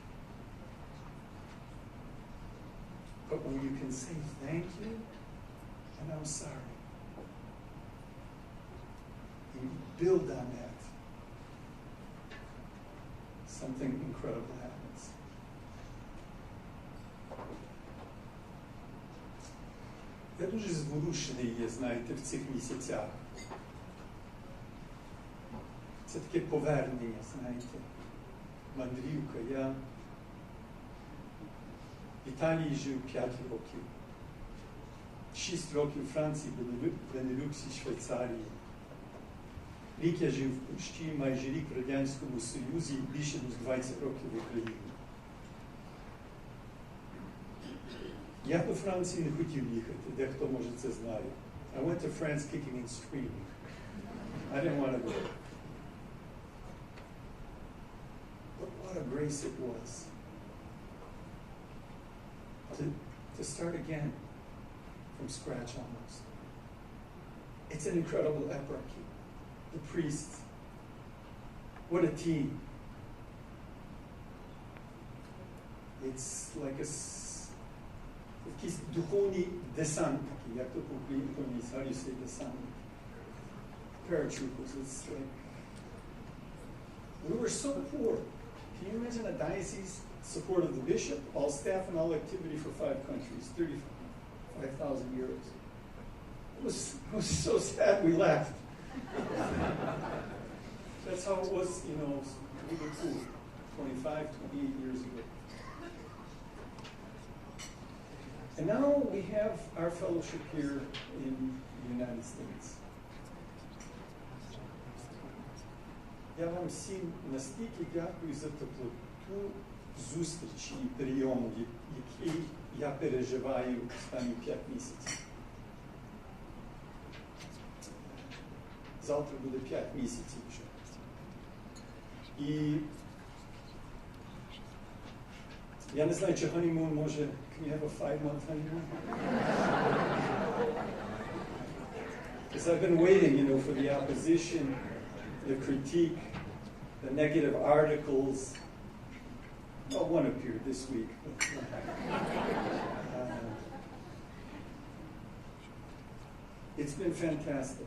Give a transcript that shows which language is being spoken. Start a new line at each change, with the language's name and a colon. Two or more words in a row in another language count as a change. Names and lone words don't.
English: But when you can say thank you and I'm sorry, and you build on that, something incredible happens.
Ukrainian: Я дуже зворушений є, знаєте, в цих місяцях. Це таке повернення, знаєте, мандрівка. Я в Італії жив 5 років. 6 років в Франції, Бенелюксі, Швейцарії. Рік я жив в Польщі, майже рік в Радянському Союзі і більше ніж 20 років в Україні. Я до Франції не хотів їхати, дехто, може, це знає.
English: I went to France kicking and screaming. I didn't want to go. But what a grace it was to start again from scratch almost. It's an incredible eparchy. The priests, what a team. It's like
Ukrainian: якийсь духовний десант такий, як то по-українському,
English: how do you say десант? Paratroopers, it's like, we were so poor. Can you imagine a diocese support of the bishop, all staff and all activity for 5 countries, 35,000 euros. It was so sad we left. That's how it was, really cool, 25, 28 years ago. And now we have our fellowship here in the United States.
Ukrainian: Я вам всім настільки дякую за теплоту зустрічі і прийому, який я переживаю останні 5 місяців. Завтра буде 5 місяців вже. І я не знаю, чи honeymoon може,
English: can you have a 5-month honeymoon? Because I've been waiting, for the opposition, the critique, the negative articles. Well, one appeared this week. It's been fantastic.